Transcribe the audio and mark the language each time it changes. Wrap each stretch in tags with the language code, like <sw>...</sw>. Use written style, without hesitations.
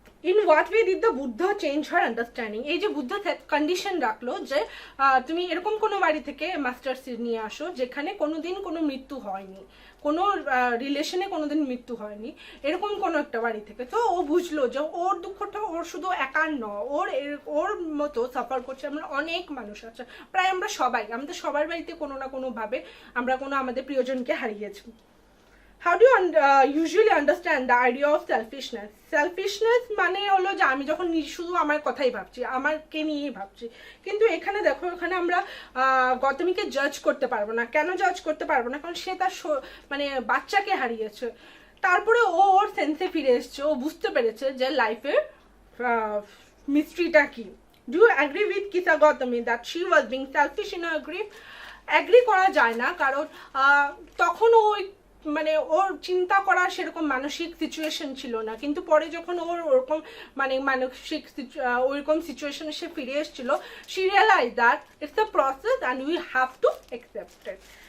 <en>In what way did the Buddha change her understanding?</en> <bn>এই যে Buddha condition রাখলো যে তুমি এরকম কোনো বাড়ি থেকে মাস্টার সিড নিয়ে আসো যেখানে কোনোদিন কোনো মৃত্যু হয়নি, কোনো রিলেশনে কোনোদিন মৃত্যু হয়নি, এরকম কোনো একটা বাড়ি থেকে। তো ও বুঝলো যে ওর দুঃখটা ওর শুধু একার নয়, ওর মতো সাফার করছে আমরা অনেক মানুষ আছে, প্রায় আমরা সবাই, আমাদের সবার বাড়িতে কোনো না কোনোভাবে আমরা কোনো আমাদের প্রিয়জনকে হারিয়েছি।</bn> <en>How do you usually understand the idea of selfishness?</en> <bn>Selfishness মানে হলো যে আমি যখন শুধু আমার কথাই ভাবছি, আমারকে নিয়েই ভাবছি। কিন্তু এখানে দেখো, এখানে আমরা গৌতমীকে জাজ করতে পারবো না। কেন জাজ করতে পারবো না? কারণ সে তার মানে বাচ্চাকে হারিয়েছে, তারপরে ও ওর সেন্সে ফিরে এসছে, ও বুঝতে পেরেছে যে লাইফের মিস্ট্রিটা কি।</bn> <en>Do you agree with Kisa Gautami that she was being selfish in her grief?</en> <bn>Agree করা যায় না, কারণ তখন ওই মানে ওর চিন্তা করার সেরকম মানসিক সিচুয়েশন ছিল না। কিন্তু পরে যখন ওর ওরকম মানে মানসিক ওইরকম সিচুয়েশনে সে ফিরে এসেছিল,</bn> <en>She realize that it's a process and we have to accept it.</en>